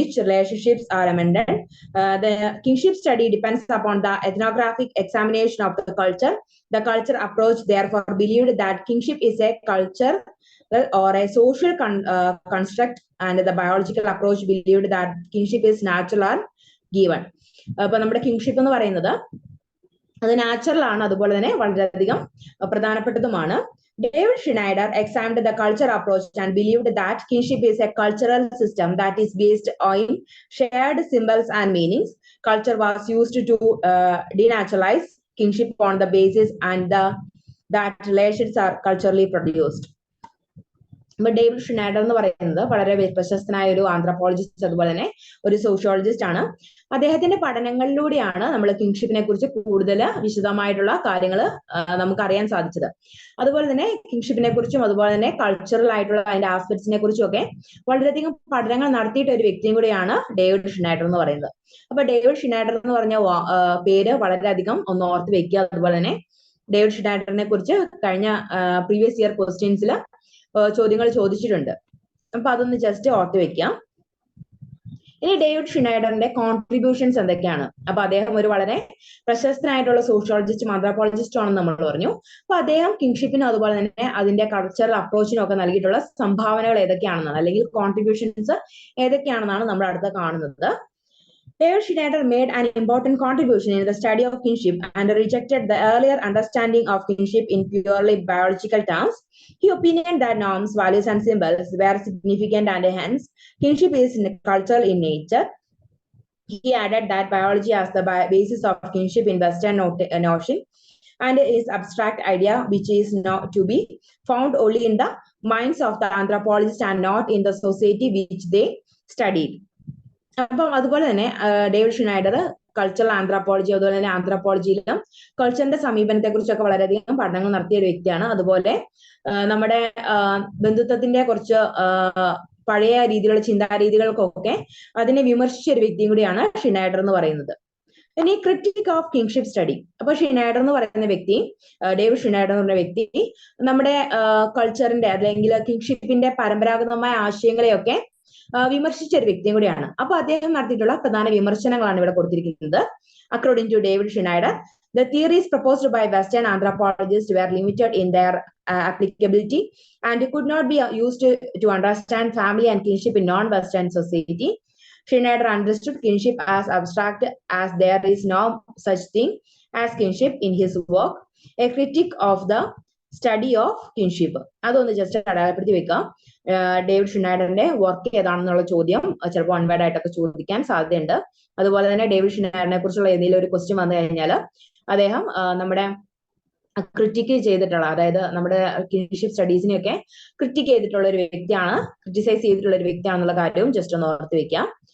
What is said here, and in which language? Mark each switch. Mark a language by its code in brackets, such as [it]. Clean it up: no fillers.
[en] The kinship study depends upon the ethnographic examination of the culture. The cultural approach therefore believed that kinship is a culture or a social construct, and the biological approach believed that kinship is natural or given. [ml] അപ്പൊ നമ്മുടെ kingship എന്ന് പറയുന്നത് അത് natural ആണ്, അതുപോലെ തന്നെ വളരെയധികം പ്രധാനപ്പെട്ടതുമാണ്. [en] David Schneider examined the cultural approach and believed that kinship is a cultural system that is based on shared symbols and meanings. Culture was used to denaturalize kinship on the basis and that relations are culturally produced. [ml] David Schneider എന്ന് പറയുന്നത് വളരെ പ്രശസ്തനായ ഒരു anthropologist അതുപോലെ തന്നെ ഒരു sociologist ആണ്. അദ്ദേഹത്തിന്റെ പഠനങ്ങളിലൂടെയാണ് നമ്മൾ കിങ്ഷിപ്പിനെ കുറിച്ച് കൂടുതൽ വിശദമായിട്ടുള്ള കാര്യങ്ങൾ നമുക്ക് അറിയാൻ സാധിച്ചത്. അതുപോലെ തന്നെ കിങ്ഷിപ്പിനെ കുറിച്ചും അതുപോലെ തന്നെ കൾച്ചറൽ ആയിട്ടുള്ള അതിന്റെ ആസ്പെക്ട്സിനെ കുറിച്ചും ഒക്കെ വളരെയധികം പഠനങ്ങൾ നടത്തിയിട്ട് ഒരു വ്യക്തിയും കൂടിയാണ് ഡേവിഡ് ഷ്നൈഡർ എന്ന് പറയുന്നത്. അപ്പൊ ഡേവിഡ് ഷ്നൈഡർ എന്ന് പറഞ്ഞ പേര് വളരെയധികം ഒന്ന് ഓർത്ത് വെക്കുക. അതുപോലെ തന്നെ ഡേവിഡ് ഷ്നൈഡറിനെ കുറിച്ച് കഴിഞ്ഞ പ്രീവിയസ് ഇയർ ക്വസ്റ്റ്യൻസിൽ ചോദ്യങ്ങൾ ചോദിച്ചിട്ടുണ്ട്. അപ്പൊ അതൊന്ന് ജസ്റ്റ് ഓർത്ത് വെക്കാം. ഇനി ഡേവിഡ് ഷ്നൈഡറിന്റെ കോൺട്രിബ്യൂഷൻസ് എന്തൊക്കെയാണ്? അപ്പൊ അദ്ദേഹം ഒരു വളരെ പ്രശസ്തനായിട്ടുള്ള സോഷ്യോളജിസ്റ്റും ആന്ത്രപ്പോളജിസ്റ്റും ആണെന്ന് നമ്മൾ പറഞ്ഞു. അപ്പൊ അദ്ദേഹം കിങ്ഷിപ്പിനും അതുപോലെ തന്നെ അതിന്റെ കൾച്ചറൽ അപ്രോച്ചിനും ഒക്കെ നൽകിയിട്ടുള്ള സംഭാവനകൾ ഏതൊക്കെയാണെന്നാണ്, അല്ലെങ്കിൽ കോൺട്രിബ്യൂഷൻസ് ഏതൊക്കെയാണെന്നാണ് നമ്മൾ അടുത്ത് കാണുന്നത്. [en] David Schneider made an important contribution in the study of kinship and rejected the earlier understanding of kinship in purely biological terms. He opined that norms, values, and symbols were significant and hence kinship is cultural in nature. He added that biology as the basis of kinship in Western notion and is abstract idea which is not to be found only in the minds of the anthropologists and not in the society which they studied. [ml] അപ്പം അതുപോലെ തന്നെ David Schneider cultural anthropology അതുപോലെ തന്നെ ആന്ത്രപ്പോളജിയിലും കൾച്ചറിന്റെ സമീപനത്തെ കുറിച്ചൊക്കെ വളരെയധികം പഠനങ്ങൾ നടത്തിയ ഒരു വ്യക്തിയാണ്. അതുപോലെ നമ്മുടെ ബന്ധുത്വത്തിന്റെ കുറച്ച് പഴയ രീതിയിലുള്ള ചിന്താരീതികൾക്കൊക്കെ അതിനെ വിമർശിച്ച ഒരു വ്യക്തിയും കൂടിയാണ് ഷ്നൈഡർ എന്ന് പറയുന്നത്. ഇനി [en] Critic of kingship study. [ml] അപ്പൊ ഷ്നൈഡർ എന്ന് പറയുന്ന വ്യക്തി, ഡേവിഡ് ഷ്നൈഡർ എന്ന് പറയുന്ന വ്യക്തി നമ്മുടെ കൾച്ചറിന്റെ അല്ലെങ്കിൽ കിങ്ഷിപ്പിന്റെ പരമ്പരാഗതമായ ആശയങ്ങളെയൊക്കെ വിമർശിച്ച ഒരു വ്യക്തിയും കൂടിയാണ്. അപ്പൊ അദ്ദേഹം നടത്തിയിട്ടുള്ള പ്രധാന വിമർശനങ്ങളാണ് ഇവിടെ കൊടുത്തിരിക്കുന്നത്. [en] According to David Schneider, the theories proposed by Western anthropologists were limited in their applicability and could not be used to understand family and kinship in non-Western society. Schneider understood kinship as abstract as there is no such thing as kinship in his work. A critic of the study of kinship. [ml] അതൊന്ന് just അടയാളപ്പെടുത്തി വെക്കാം. David ഷിനൈഡറിന്റെ work ഏതാണെന്നുള്ള ചോദ്യം ചിലപ്പോൾ വൺവേർഡ് ആയിട്ടൊക്കെ ചോദിക്കാൻ സാധ്യതയുണ്ട്. അതുപോലെ തന്നെ ഡേവിഡ് ഷിനൈഡറിനെ കുറിച്ചുള്ള ഏതെങ്കിലും ഒരു ക്വസ്റ്റ്യൻ വന്നു കഴിഞ്ഞാൽ അദ്ദേഹം നമ്മുടെ ക്രിറ്റിക്ക് ചെയ്തിട്ടുള്ള, അതായത് നമ്മുടെ കിൻഷിപ്പ് സ്റ്റഡീസിനെയൊക്കെ ക്രിറ്റിക്ക് ചെയ്തിട്ടുള്ള ഒരു വ്യക്തിയാണ്, ക്രിറ്റിസൈസ് ചെയ്തിട്ടുള്ള ഒരു വ്യക്തിയാണെന്നുള്ള കാര്യവും ജസ്റ്റ് ഒന്ന് ഓർത്ത് വെക്കാം.